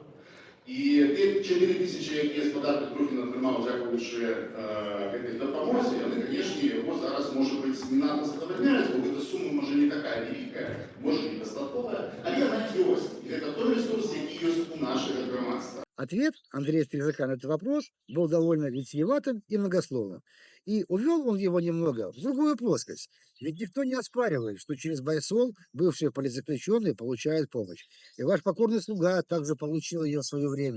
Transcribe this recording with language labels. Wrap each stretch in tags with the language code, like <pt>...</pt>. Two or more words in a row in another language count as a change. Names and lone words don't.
<be>І те 4000, якія з падатку Петрухін атрымаў, дзякуючы гэтай дапамозе, яны, канешне, яго зараз, можа быць,</be> <ru>не надо</ru> <be>задавальняць, бо гэта сума, можа, не такая вялікая, можа, недастатковая, але яна ёсць. І гэта той ресурс, які ёсць у нашага грамадства.</be> <ru>Ответ Андрея Стрижака на этот вопрос был довольно витиеватым и многословным. И увел он его немного в другую плоскость. Ведь никто не оспаривает, что через Байсол бывшие политзаключенные получают помощь. И ваш покорный слуга также получил ее в свое время.</ru>